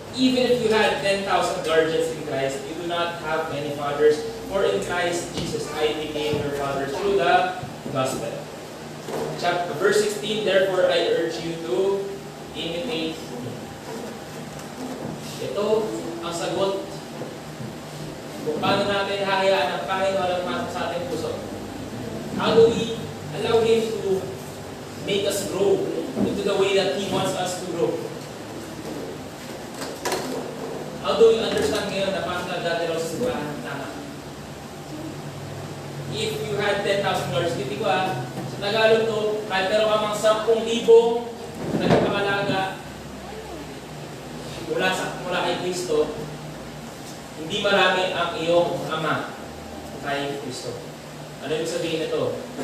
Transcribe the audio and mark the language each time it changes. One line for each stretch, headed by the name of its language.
English: Even if you had 10,000 guardians in Christ, you do not have many fathers, for in Christ Jesus I became your father through the gospel. Verse 16, therefore I urge you to imitate me.
Filipino: Ito ang sagot kung paano natin hahayaan ang Panginoon ang masok sa ating puso.
English: How do we allow Him to make us grow into the way that He wants us to grow? How do we understand
Filipino: ngayon na parang dati raw sa simbahan ng tama?
English: If you had 10,000 dollars,
Filipino: hindi ko sa Tagalog to, kahit meron ka mang 10,000 nagpapakalaga mula kay Kristo, hindi marami ang iyong ama kay Kristo. Ano ibig sabihin nito?